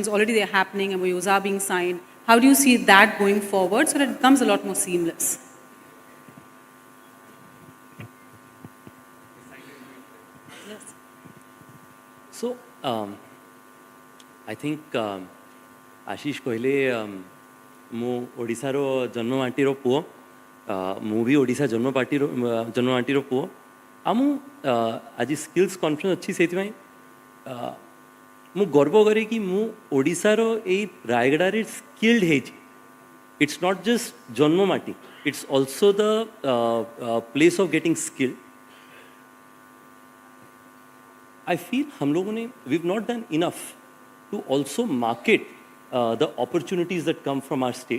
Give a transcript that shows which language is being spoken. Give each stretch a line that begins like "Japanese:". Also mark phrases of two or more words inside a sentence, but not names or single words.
English: Already they're happening, MOUs are being signed. How do you see that going forward so that it becomes a lot more seamless? So, I think
Odia: Ashish କହିଲେ ମୁଁ ଓଡ଼ିଶାର ଜନ୍ମମାଟିର ପୁଅ, ମୁଁ ବି ଓଡ଼ିଶା ଜନ୍ମମାଟିର ପୁଅ, ଆଉ ମୁଁ ଆଜି
English: skills conference
Odia: ଅଛି ସେଇଥିପାଇଁ ମୁଁ ଗର୍ବ କରେ କି ମୁଁ ଓଡ଼ିଶାର ଏଇ ରାୟଗଡ଼ାରେ ସ୍କିଲ୍ଡ ହେଇଛି.
English: It's not just ଜନ୍ମମାଟି, it's also the place of getting skilled. I feel
Hindi: हम लोगों ने
English: we've not done enough to also market the opportunities that come from our state.